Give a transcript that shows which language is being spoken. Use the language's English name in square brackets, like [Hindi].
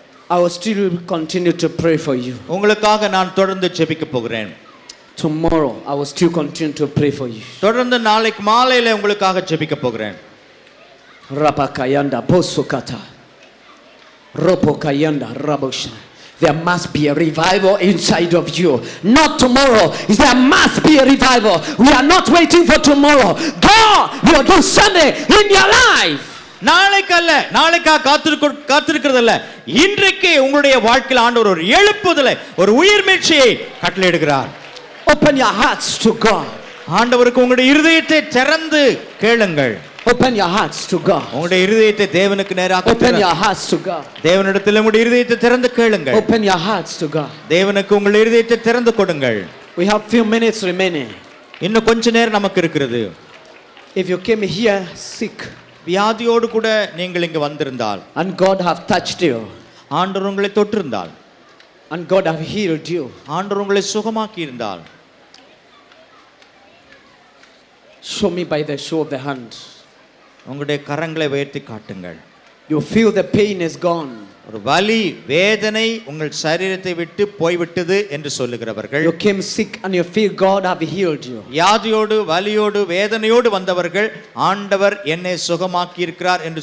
[English] I will still continue to pray for you. [Tamil] உங்களுக்காக நான் தொடர்ந்து ஜெபிக்க போகிறேன். [English] Tomorrow I will still continue to pray for you. [Tamil] தொடர்ந்து நாளைக்கு மாலையில உங்களுக்காக ஜெபிக்க போகிறேன். Rapakayanda bosukata. Ropokayanda rabosha. [English] there must be a revival inside of you. Not tomorrow. There must be a revival. We are not waiting for tomorrow. God will do something in your life. [Tamil] நாளைக்காக காத்திருக்கிறது அல்ல, இன்றைக்கு உங்களுடைய வாழ்க்கையில் ஆண்டவர் ஒரு எழுப்புதலை, ஒரு உயிர்மீழ்ச்சியை கட்டளையிடுகிறார். [English] Open your hearts to God. [Tamil] ஆண்டவருக்கு உங்களுடைய இருதயத்தை திறந்து கேளுங்கள். [English] Open your hearts to God. [Tamil] உங்களுடைய இருதயத்தை தேவனுக்கு நேராக [English] Open your hearts to God. [Tamil] தேவனிடத்தில் உங்களுடைய இருதயத்தை திறந்து கேளுங்கள். [English] Open your hearts to God. [Tamil] தேவனுக்கு உங்களுடைய இருதயத்தை திறந்து கொடுங்கள். [English] We have few minutes remaining. [Tamil] இன்னும் கொஞ்ச நேரம் நமக்கு இருக்கிறது. [English] If you came here sick [Tamil] வியாதியோடு கூட நீங்கள் இங்கு வந்திருந்தால், [English] and God have touched you, [Tamil] ஆண்டவர் உங்களை தொட்டிருந்தால், [English] and God have healed you, [Tamil] ஆண்டவர் உங்களை சுகமாக்கி இருந்தால், [English] show me by the show of the hand. [Tamil] உங்களுடைய கரங்களை உயர்த்தி காட்டுங்கள். [English] You feel the pain is gone. [Tamil] ஒரு வலி வேதனை உங்கள் சரீரத்தை விட்டு போய்விட்டது என்று சொல்லுகிறவர்கள், [English] You came sick and you feel God have healed you. [Tamil] வியாதியோடு வலியோடு வேதனையோடு வந்தவர்கள், ஆண்டவர் என்னை சுகமாக்கி இருக்கிறார் என்று